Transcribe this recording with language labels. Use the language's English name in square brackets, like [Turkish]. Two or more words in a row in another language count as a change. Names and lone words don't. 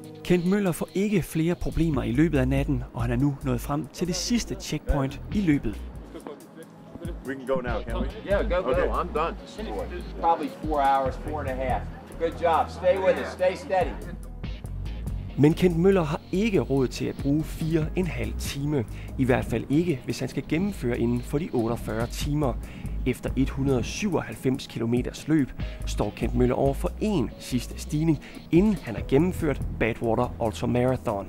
[Danish] Kent Møller får ikke flere problemer i løbet af natten, og han er nu nået frem til det sidste checkpoint i løbet. [English] We can go now, can we? Yeah, go. I'm done. Probably 4 hours, 4.5. Good job. Stay with it. Stay steady. [Danish] Men Kent Møller har ikke råd til at bruge 4,5 time. I hvert fald ikke, hvis han skal gennemføre inden for de 48 timer. Efter 197 kilometers løb står Kent Møller over for en sidste stigning, inden han har gennemført Badwater Ultramarathon.